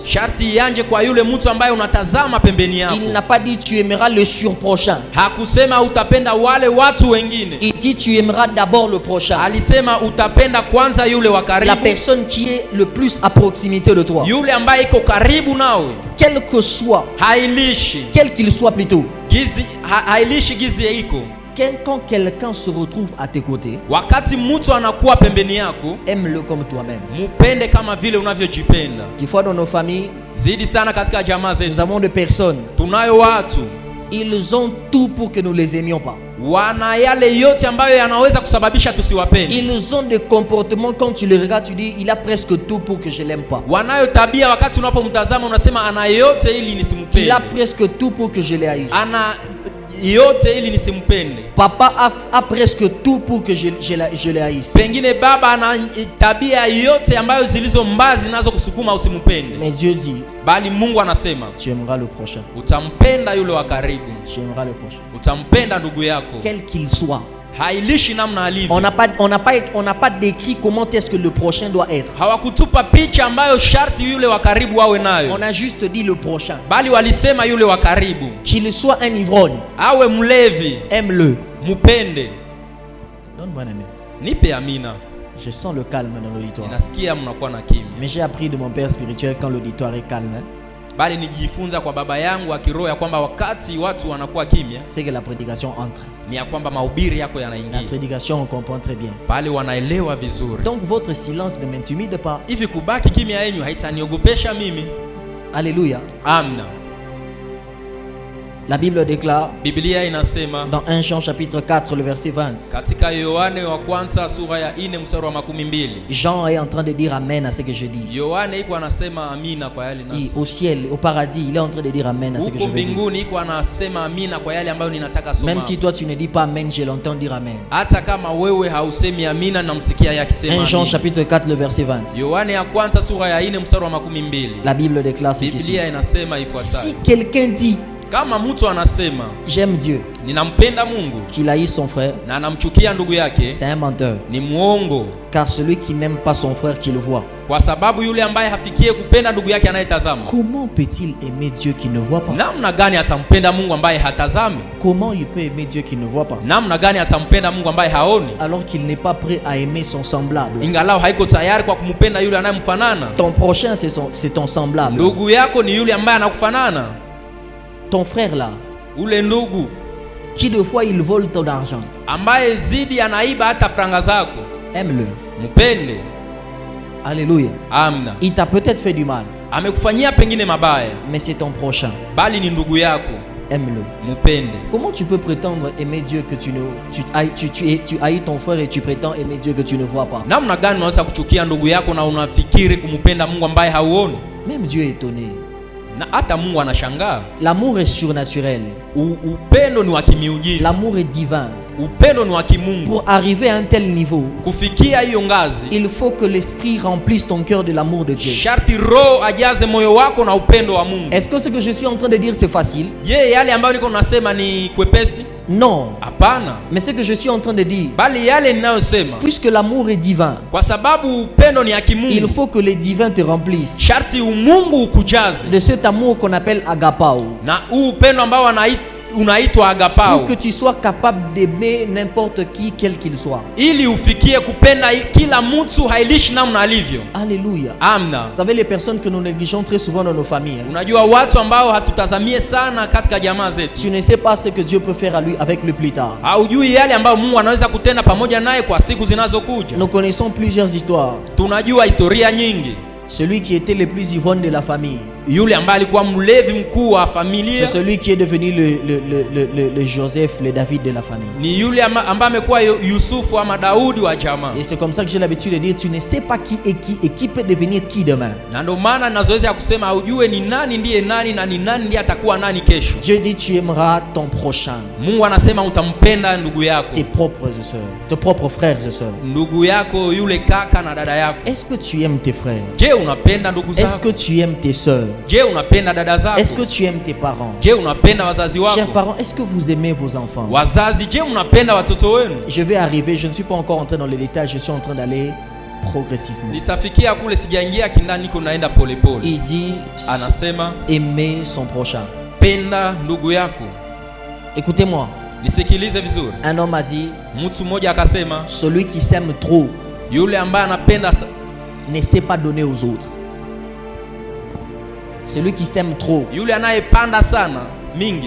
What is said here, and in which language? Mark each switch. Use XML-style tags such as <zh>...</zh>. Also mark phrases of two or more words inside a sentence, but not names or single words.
<sw>Sharti yanje kwa yule mtu ambaye unatazama pembeni yako.</sw> <fr>Il n'a pas dit tu aimeras le surprochain.</fr> <sw>Hakusema utapenda wale watu wengine.</sw> <fr>Il dit tu aimeras d'abord le prochain.</fr> <sw>Alisema utapenda kwanza yule wa</sw> <fr>La</fr> <sw>karibu.</sw> <fr>personne qui est le plus à proximité de toi.</fr> <sw>Yule ambaye iko karibu nawe.</sw> <fr>Quel que soit,</fr> <sw>Hailishi</sw> <fr>quel qu'il soit plutôt.</fr> <sw>gizi hailishi gizi iko.</sw> <fr>Quand quelqu'un se retrouve à tes côtés,</fr> <sw>Wakati mtu anakuwa pembeni yako,</sw> <fr>aime-le comme toi-même.</fr> <sw>mupende kama vile unavyojipenda.</sw> <fr>Des fois dans nos familles,</fr> <sw>Zidi sana katika jamaa</sw> <fr>nous</fr> <sw>zetu.</sw> <fr>avons des personnes,</fr> <sw>Tunayo watu</sw> <fr>ils ont tout pour que nous les aimions pas.</fr> <sw>wana yale yote ambayo yanaweza kusababisha tusiwapende.</sw> <fr>Ils ont des comportements, quand tu les regardes, tu dis, il a presque tout pour que je l'aime pas.</fr> <sw>Wanayo tabia wakati unapomtazama unasema ana yote ili</sw> <fr>Il</fr> <sw>nisimpende.</sw> <fr>a presque tout pour que je les haïsse.</fr> <sw>Ana yote ili nisimpende.</sw> <fr>Papa a presque tout pour que je les haïsse.</fr> <sw>Pengine baba ana tabia yote ambayo zilizo mbaya zinazo kusukuma usimpende.</sw> <fr>Mais Dieu dit,</fr> <sw>Bali Mungu anasema</sw> <fr>tu aimeras le prochain.</fr> <sw>utampenda yule wa karibu.</sw> <fr>Tu aimeras le prochain.</fr> <sw>Utampenda ndugu yako.</sw> <fr>Quel qu'il soit.</fr> <sw>Hailishi namna alivyo.</sw> <fr>On n'a pas décrit comment est-ce que le prochain doit être.</fr> <sw>Hawakutupa picha ambayo sharti yule wa karibu awe nayo.</sw> <fr>On a juste dit le prochain.</fr> <sw>Bali walisema yule wa karibu.</sw> <fr>Qu'il soit un ivrogne,</fr> <sw>Awe mlevi,</sw> <fr>aime-le.</fr> <sw>mupende.</sw> <fr>Donne-moi un amen.</fr> <sw>Nipe amina.</sw> <fr>Je sens le calme dans l'auditoire.</fr> <sw>Ninasikia mnakuwa na kimya.</sw> <fr>Mais j'ai appris de mon père spirituel quand l'auditoire est calme, hein,</fr> <sw>Bali nijifunza kwa baba yangu wa kiroho ya kwamba wakati watu wanakuwa kimya</sw> <fr>c'est que la prédication entre.</fr> <sw>ni ya kwamba mahubiri yako</sw> <fr>La</fr> <sw>yanaingia.</sw> <fr>prédication, on comprend très bien.</fr> <sw>Bali wanaelewa vizuri.</sw> <fr>Donc votre silence ne m'intimide pas.</fr> <sw>Hivi kubaki kimya yenu haitaniogopesha mimi.</sw> <fr>Alléluia.</fr> <sw>Amna.</sw> <fr>La Bible déclare</fr> <sw>Biblia inasema</sw> <fr>dans 1 Jean chapitre 4 le verset 20.</fr> <sw>katika Yohane wa kwanza sura ya 4 mstari wa 12.</sw> <fr>Jean est en train de dire amen à ce que je dis.</fr> <sw>Yohane iko anasema amina kwa yale</sw> <fr>Et</fr> <sw>nasi.</sw> <fr>au ciel, au paradis, il est en train de dire amen à ce que je</fr> <sw>Huko</sw> <fr>veux dire.</fr> <sw>mbinguni iko anasema amina kwa yale ambayo ninataka soma.</sw> <fr>Même si toi tu ne dis pas amen, je l'entends dire amen.</fr> <sw>Hata kama wewe hausemi amina namsikia yakisema</sw> <fr>1 Jean</fr> <sw>amina.</sw> <fr>chapitre 4 le verset 20.</fr> <sw>Yohane ya kwanza sura ya 4 mstari wa 12.</sw> <fr>La Bible déclare ce qui suit.</fr> <sw>Biblia inasema</sw> <fr>Si</fr> <sw>ifuatayo.</sw> <fr>quelqu'un dit</fr> <sw>Kama mtu anasema</sw> <fr>j'aime Dieu,</fr> <sw>ninampenda Mungu</sw> <fr>qu'il haït son frère,</fr> <sw>na anamchukia ndugu yake,</sw> <fr>c'est un menteur.</fr> <sw>ni muongo.</sw> <fr>Car celui qui n'aime pas son frère qui le voit,</fr> <sw>Kwa sababu yule ambaye hafikie kupenda ndugu yake anayetazama,</sw> <fr>comment peut-il aimer Dieu qui ne voit pas?</fr> <sw>namna gani atampenda Mungu ambaye hatazami?</sw> <fr>Comment il peut aimer Dieu qui ne voit pas?</fr> <sw>Namna gani atampenda Mungu ambaye haoni?</sw> <fr>Alors qu'il n'est pas prêt à aimer son semblable.</fr> <sw>Ingalao haiko tayari kwa kumpenda yule anayemfanana.</sw> <fr>Ton prochain, c'est ton semblable.</fr> <sw>Ndugu yako ni yule ambaye anakufanana.</sw> <fr>Ton frère là,</fr> <sw>Ule ndugu</sw> <fr>qui de fois il vole ton argent,</fr> <sw>ambaye zidi anaiba hata franga zako,</sw> <fr>aime-le.</fr> <sw>mpende.</sw> <fr>Alléluia.</fr> <sw>Amna.</sw> <fr>Il t'a peut-être fait du mal,</fr> <sw>Amekufanyia pengine mabaya,</sw> <fr>mais c'est ton prochain.</fr> <sw>bali ni ndugu yako,</sw> <fr>Aime-le.</fr> <sw>mpende.</sw> <fr>Comment tu peux prétendre aimer Dieu que tu haïs ton frère et tu prétends aimer Dieu que tu ne vois pas?</fr> <sw>Namna gani unaweza kuchukia ndugu yako na unafikiri kumpenda Mungu ambaye hauoni?</sw> <fr>Même Dieu est étonné.</fr> <sw>Na hata Mungu anashangaa.</sw> <fr>L'amour est surnaturel.</fr> <sw>Upendo ni wa kimiujiza.</sw> <fr>L'amour est divin.</fr> <sw>Upendo ni wa kimungu.</sw> <fr>Pour arriver à un tel niveau,</fr> <sw>Kufikia hiyo ngazi,</sw> <fr>il faut que l'esprit remplisse ton cœur de l'amour de Dieu.</fr> <sw>sharti roho ajaze moyo wako na upendo wa Mungu.</sw> <fr>Est-ce que ce que je suis en train de dire c'est facile?</fr> <sw>Je, yale ambayo niko nasema ni kwepesi?</sw> <fr>Non.</fr> <sw>Hapana.</sw> <fr>Mais ce que je suis en train de dire,</fr> <sw>Bali yale ninayosema,</sw> <fr>puisque l'amour est divin,</fr> <sw>kwa sababu upendo ni ya</sw> <fr>il</fr> <sw>kimungu,</sw> <fr>faut que le divin te remplisse</fr> <sw>sharti umungu ukujaze.</sw> <fr>de cet amour qu'on appelle agapao.</fr> <sw>Na huu upendo ambao unaitwa agapao,</sw> <fr>pour que tu sois capable d'aimer n'importe qui, quel qu'il soit.</fr> <sw>ili ufikie kupenda kila mtu, hailishi namna alivyo.</sw> <fr>Alléluia.</fr> <sw>Amna.</sw> <fr>Vous savez, les personnes que nous négligeons très souvent dans nos familles,</fr> <sw>Unajua watu ambao hatutazamie sana katika jamaa zetu.</sw> <fr>tu ne sais pas ce que Dieu peut faire avec lui plus tard.</fr> <sw>Haujui yale ambayo Mungu anaweza kutenda pamoja naye kwa siku zinazokuja.</sw> <fr>Nous connaissons plusieurs histoires.</fr> <sw>Tunajua historia nyingi.</sw> <fr>Celui qui était le plus ivrogne de la famille,</fr> <sw>Yule ambaye alikuwa mlevi mkuu wa</sw> <fr>c'est</fr> <sw>familia</sw> <fr>celui qui est devenu le Joseph, le David de la famille.</fr> <sw>ni yule ambaye amekuwa Yusufu ama Daudi wa jamaa.</sw> <fr>Et c'est comme ça que j'ai l'habitude de dire, tu ne sais pas qui est qui et qui peut devenir qui demain.</fr> <sw>Na ndio maana nazoeza kusema haujue ni nani ndiye nani na ni nani ndiye atakuwa nani kesho.</sw> <fr>Dieu dit, tu aimeras ton prochain,</fr> <sw>Mungu anasema utampenda ndugu yako,</sw> <fr>tes propres sœurs, tes propres frères et sœurs.</fr> <sw>ndugu yako yule kaka na dada yako.</sw> <fr>Est-ce que tu aimes tes frères?</fr> <sw>Je, unapenda ndugu</sw> <fr>Est-ce</fr> <sw>zako?</sw> <fr>que tu aimes tes sœurs?</fr> <sw>Je, unapenda dada zako?</sw> <fr>Est-ce que tu aimes tes parents?</fr> <sw>Je, unapenda wazazi</sw> <fr>Chers</fr> <sw>wako?</sw> <fr>parents, est-ce que vous aimez vos enfants?</fr> <sw>Wazazi, je, mnapenda watoto wenu?</sw> <fr>Je vais arriver, je ne suis pas encore entré dans les détails, je suis en train d'aller progressivement.</fr> <sw>Nitafikia kule, sijaingia kindani, niko naenda polepole.</sw> <fr>Il dit,</fr> <sw>Anasema</sw> <fr>aimer son prochain.</fr> <sw>penda ndugu yako.</sw> <fr>Écoutez-moi,</fr> <sw>Nisikilize vizuri.</sw> <fr>un homme a dit,</fr> <sw>Mtu mmoja akasema</sw> <fr>celui qui s'aime trop</fr> <sw>yule ambaye anapenda</sw> <fr>ne sait pas donner aux autres. Celui qui s'aime trop,</fr> <sw>yule anayepanda sana mingi</sw>